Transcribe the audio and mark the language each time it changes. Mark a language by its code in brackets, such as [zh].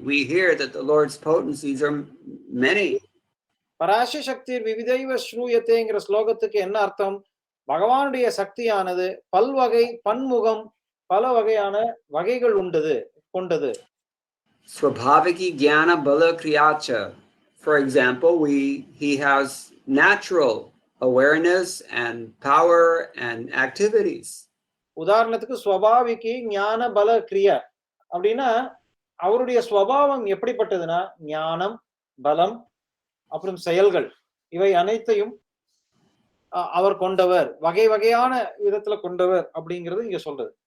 [en] We hear that the Lord's potencies are many. [sa] பராச சக்திர் விவிதைவ [ta] ஸ்ரூயத்தேங்கிற ஸ்லோகத்துக்கு என்ன அர்த்தம்? பகவானுடைய சக்தியானது பல்வகை, பன்முகம், பல வகையான வகைகள் கொண்டது. [sa] Swabhaviki Jnana Bala Kriyacha. [en] For example, he has natural awareness and power and activities. [ta] உதாரணத்துக்கு ஸ்வபாவிக்கு ஞான பல கிரியா அப்படின்னா, அவருடைய ஸ்வபாவம் எப்படிப்பட்டதுன்னா ஞானம், பலம், அப்புறம் செயல்கள், இவை அனைத்தையும் அவர் கொண்டவர், வகை வகையான விதத்துல கொண்டவர் அப்படிங்கிறது இங்க சொல்றது.